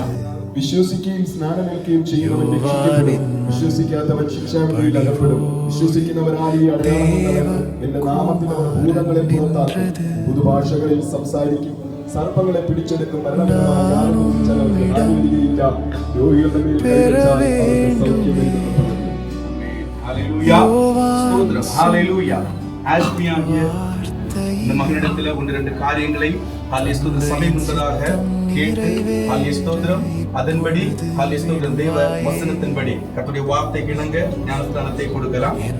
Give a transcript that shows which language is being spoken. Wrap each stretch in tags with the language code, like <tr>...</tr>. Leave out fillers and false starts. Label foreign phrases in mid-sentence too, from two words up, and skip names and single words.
<ml>വിശ്വസിക്കുകയും സ്നാനമേൽക്കുകയും ചെയ്യുന്നവൻ രക്ഷിക്കപ്പെടും, വിശ്വസിക്കാത്തവൻ ശിക്ഷാവിധിയിൽ അകപ്പെടും. വിശ്വസിക്കുന്നവരായി അടയാളങ്ങൾ എന്റെ നാമത്തിൽ അവർ ഭൂതങ്ങളെ പുറത്താക്കും, പുതുഭാഷകളിൽ സംസാരിക്കും, സർപ്പങ്ങളെ പിടിച്ചെടുക്കും, മരണകരമായ യാതൊന്നും ചിലർക്ക് ആനുകൂലികയില്ല, രോഗികളുടെ മേൽ കൈവച്ചാൽ അവർക്ക് സൗഖ്യമെന്ന് പറഞ്ഞു.</ml> <ta>இந்த மகனிடத்துல ஒன்று ரெண்டு காரியங்களை சபை முன்பதாக கேட்டு அதன்படி தேவ வசனத்தின்படி கர்த்தருடைய வார்த்தைக்கு இணங்க ஞானஸ்தானத்தை கொடுக்கலாம்.</ta>